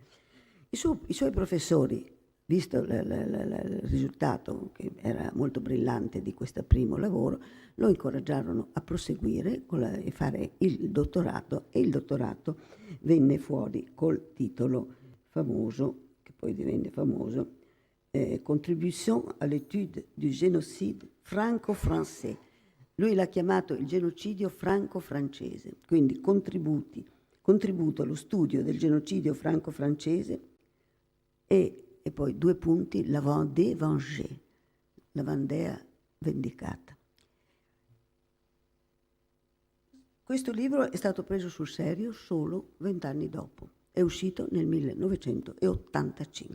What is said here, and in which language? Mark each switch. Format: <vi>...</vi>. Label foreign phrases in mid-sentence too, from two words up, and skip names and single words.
<it>I suoi professori, visto il risultato che era molto brillante di questo primo lavoro, lo incoraggiarono a proseguire e fare il dottorato, e il dottorato venne fuori col titolo famoso, che poi divenne famoso,</it> <fr>Contribution à l'étude du génocide franco-français.</fr> <it>Lui l'ha chiamato il genocidio franco-francese, quindi contributo allo studio del genocidio franco-francese e poi 2 punti, la Vendée vengée, la Vendée vendicata. Questo libro è stato preso sul serio solo 20 anni dopo, è uscito nel 1985.</it>